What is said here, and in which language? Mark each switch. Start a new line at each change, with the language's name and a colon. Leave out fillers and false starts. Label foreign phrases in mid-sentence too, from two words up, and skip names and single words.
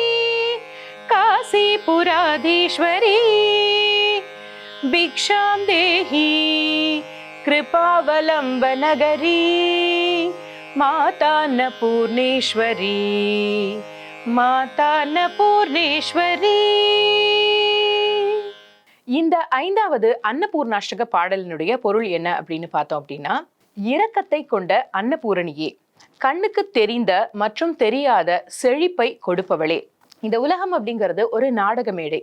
Sanskrit: काशीपुराधीश्वरी भिक्षां देहि कृपावलंबनगरी माता अन्नपूर्णेश्वरी माता अन्नपूर्णेश्वरी.
Tamil: இந்த 5வது அன்னபூர்ணாஷ்டக பாடலினுடைய பொருள் என்ன அப்படின்னு பார்த்தோம் அப்படின்னா, இரக்கத்தை கொண்ட அன்னபூரணியே, கண்ணுக்கு தெரிந்த மற்றும் தெரியாத செழிப்பை கொடுப்பவளே. இந்த உலகம் அப்படிங்கிறது ஒரு நாடக மேடை.